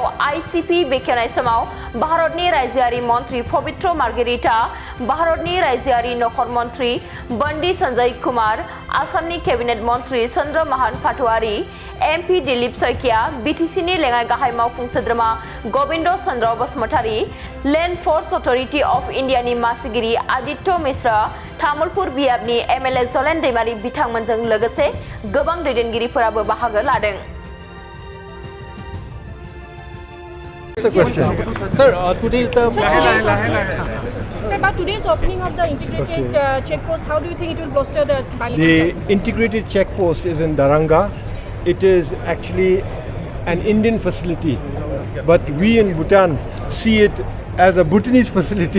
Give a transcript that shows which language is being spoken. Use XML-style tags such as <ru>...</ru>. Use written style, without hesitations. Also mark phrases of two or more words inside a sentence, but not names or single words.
<brx>आईसीपी बेखेवनाय समाव भारतनि रायजोआरि मन्त्रि पवित्र मार्गेरिटा भारतनि रायजोआरि नखर मन्त्रि बन्दी सञ्जय कुमार आसामनि केबिनेट मन्त्रि चन्द्र महान पाटवारी एमपी दिलीप सैकिया बीटीसीनि लेङाइ गाहाय मावफुं सोद्रोमा गोविन्द चन्द्र बसुमतारी लेन्ड फर्स अथरिटी अफ इन्डियानि मासिगिरि आदित्य मिश्रा तामुलपुर बियाबनि एमएलए जलेन दैमारी बिथांमोनजों लोगोसे गोबां दैदेनगिरिफोराबो बाहागो लादों</brx> <en>The question. Sir, today is the... Sir, about today's opening of the integrated check post, how do you think it will bolster the bilateral ties? The integrated check post is in Daranga. It is actually an Indian facility, but we in Bhutan see it as a Bhutanese facility.</en>